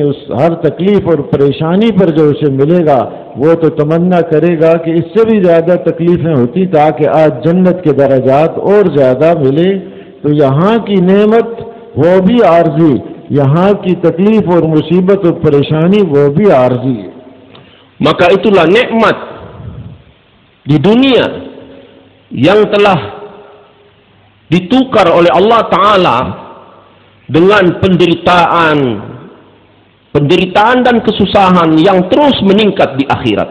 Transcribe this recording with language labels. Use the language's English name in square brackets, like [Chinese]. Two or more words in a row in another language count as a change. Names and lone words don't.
[Urdu] اس ہر تکلیف اور پریشانی پر جو اسے ملے گا وہ تو تمنا کرے گا کہ اس سے بھی زیادہ تکلیفیں ہوتی تاکہ آج جنت کے درجات اور زیادہ ملے. تو یہاں کی نعمت وہ بھی عارضی، یہاں کی تکلیف اور مصیبت اور پریشانی وہ بھی عارضی ہے. [Indonesian] Maka itulah nikmat di dunia yang telah ditukar oleh Allah Ta'ala dengan penderitaan dan kesusahan yang terus meningkat di akhirat.